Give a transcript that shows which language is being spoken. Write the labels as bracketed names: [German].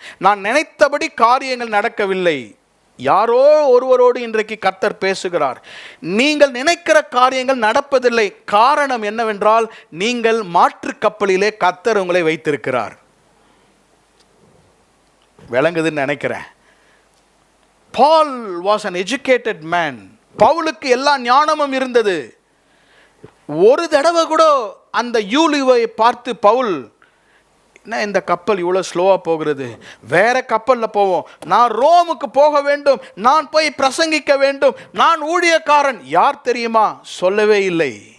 [Tamil] நான் நினைத்தபடி காரியங்கள் நடக்கவில்லை. யாரோ ஒருவரோடு இன்றைக்கு கர்த்தர் பேசுகிறார். நீங்கள் நினைக்கிற காரியங்கள் நடப்பதில்லை. காரணம் என்னவென்றால், நீங்கள் மாற்று கப்பலிலே கர்த்தர் உங்களை வைத்திருக்கிறார். விளங்குதுன்னு நினைக்கிறேன். [English] Paul was an educated man. [Tamil] பவுலுக்கு எல்லா ஞானமும் இருந்தது. ஒரு தடவை கூட அந்த யூலிவை பார்த்து பவுல், என்ன இந்த கப்பல் இவ்வளோ ஸ்லோவாக போகிறது, வேற கப்பலில் போவோம், நான் ரோமுக்கு போக வேண்டும், நான் போய் பிரசங்கிக்க வேண்டும், நான் ஊழியக்காரன், யார் தெரியுமா, சொல்லவே இல்லை.